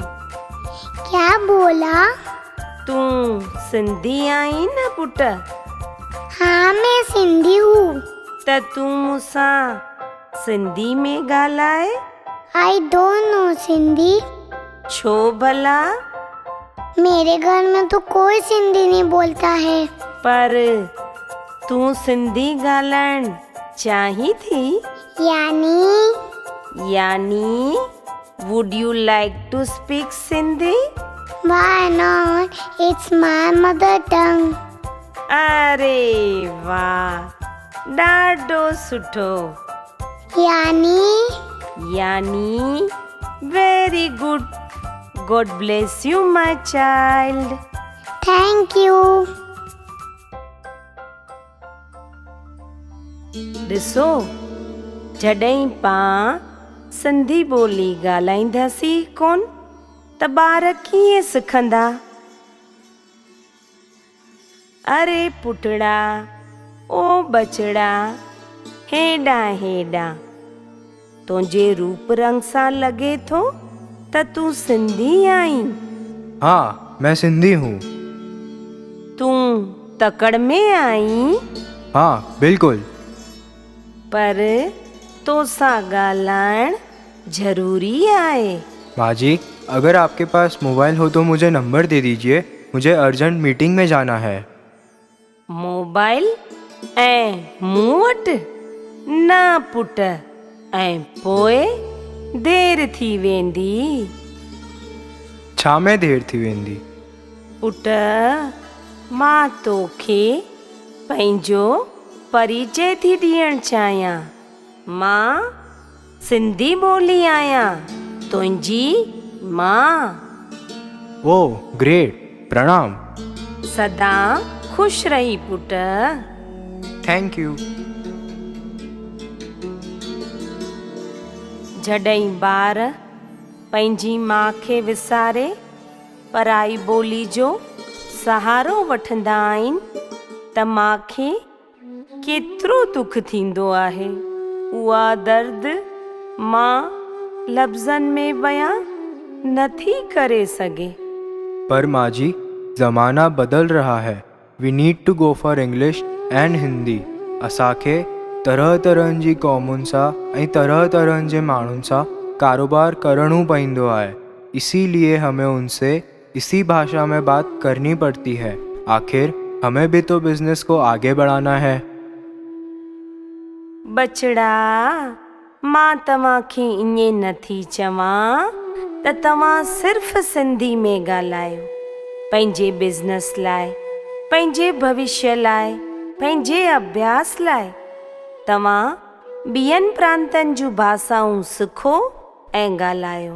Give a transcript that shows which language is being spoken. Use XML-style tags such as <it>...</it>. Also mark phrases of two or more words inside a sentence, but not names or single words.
<hi>क्या बोला?</hi> <sd>तू सिंधी आई न पुट?</sd> <hi>हाँ मैं सिंधी हूँ।</hi> <sd>त तूं मूंसां सिंधी में ॻाल्हाए।</sd> <en>I don't know Sindhi.</en> <sd>छो भला?</sd> <hi>मेरे घर में तो कोई सिंधी नहीं बोलता है।</hi> <sd>पर तूं सिंधी ॻाल्हाइण चाहीं थी?</sd> <en>यानी would you like to speak Sindhi? Why not? It's my mother tongue.</en> <sd>अरे वाह, ॾाढो सुठो।</sd> <en>यानी very good. God bless you, my child. Thank you.</en> <sd>ॾिसो, जॾहिं पाण सिंधी ॿोली ॻाल्हाईंदासीं कोन त ॿार कीअं सिखंदा? अरे पुटड़ा, ओ बचड़ा, हेॾां हेॾां, तुंहिंजे रूप रंग सां लॻे थो त तूं सिंधी आहीं।</sd> <hi>हाँ, मैं सिंधी हूँ।</hi> <sd>तूं तकड़ में आहीं?</sd> <hi>हाँ, बिल्कुल।</hi> <sd>पर तोसां ॻाल्हाइण ज़रूरी आहे।</sd> <hi>माँ जी, अगर आपके पास मोबाइल हो तो मुझे नंबर दे दीजिए, मुझे</hi> <en>urgent meeting</en> <hi>में जाना है।</hi> <sd>मोबाइल ऐं मूं वटि न पुट, ऐं पोइ देरि थी वेंदी। छा में देर थी वेंदी? पुट, मां तोखे पंहिंजो परिचय थी ॾियणु चाहियां। मां सिंधी ॿोली आहियां, तुंहिंजी मां।</sd> <en>Oh great, प्रणाम।</en> <sd>सदा खुश रही पुट।</sd> <en>Thank you.</en> <sd>जॾहिं ॿार पंहिंजी माउ खे विसारे पराई ॿोली जो सहारो वठंदा आहिनि त माउ खे केतिरो दुख थींदो आहे। उहा दर्द मां लफ़्ज़नि में बयां नथी करे सघे।</sd> <hi>पर माँ जी, ज़माना बदल रहा है।</hi> <en>We need to go for English and Hindi.</en> <sd>असांखे तरह तरहनि जी क़ौमुनि सां ऐं तरह तरहनि जे माण्हुनि सां कारोबार करणो पवंदो आहे।</sd> <hi>इसीलिए हमें उनसे इसी भाषा में बात करनी पड़ती है। आखिर हमें भी तो बिजनेस को आगे बढ़ाना है।</hi> <sd>बचड़ा, मां तव्हांखे ईअं नथी चवां त तव्हां सिर्फ़ सिंधी में ॻाल्हायो। पंहिंजे बिज़नेस लाइ, पंहिंजे भविष्य लाइ, पंहिंजे अभ्यास लाइ तव्हां ॿियनि प्रांतनि जूं भाषाऊं सिखो ऐं ॻाल्हायो।</sd>